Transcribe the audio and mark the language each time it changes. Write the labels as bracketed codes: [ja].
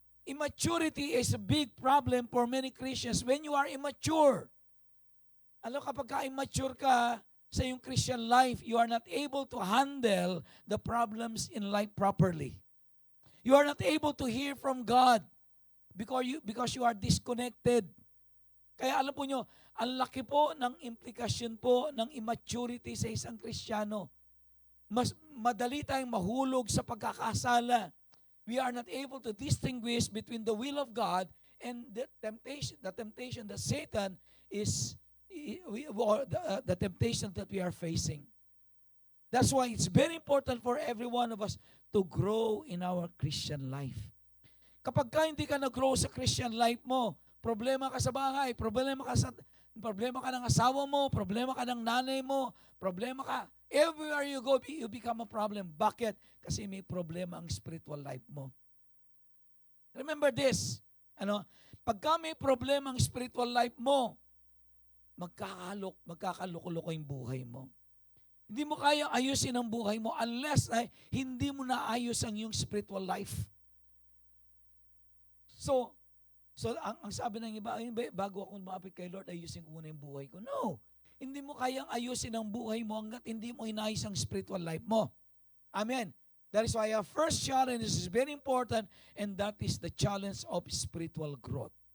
[en] Immaturity is a big problem for many Christians when you are immature. [tl] Kapag ka-immature ka sa iyong Christian life, [en] you are not able to handle the problems in life properly. You are not able to hear from God because you are disconnected. [tl] Kaya alam po nyo, ang laki po ng implikasyon po ng immaturity sa isang Kristiyano. Mas madali tayong mahulog sa pagkakasala. [en] We are not able to distinguish between the will of God and the temptation that Satan is, or the temptation that we are facing. That's why it's very important for every one of us to grow in our Christian life. [tl] Kapag hindi ka nag-grow sa Christian life mo, problema ka sa bahay, problema ka ng asawa mo, problema ka ng nanay mo, problema ka. [en] Everywhere you go, you become a problem. [tl] Bakit? Kasi may problema ang spiritual life mo. [en] Remember this, [tl] pagka may problema ang spiritual life mo, magkakaluko-luko yung buhay mo. Hindi mo kaya ayusin ang buhay mo unless hindi mo naayos ang iyong spiritual life. So ang sabi ng iba, bago ako lumapit kay Lord, ayusin ko muna yung buhay ko. No. Hindi mo kayang ayusin ang buhay mo hanggat hindi mo inayos ang spiritual life mo. [en] Amen. That is why our first challenge is very important, and that is the challenge of spiritual growth.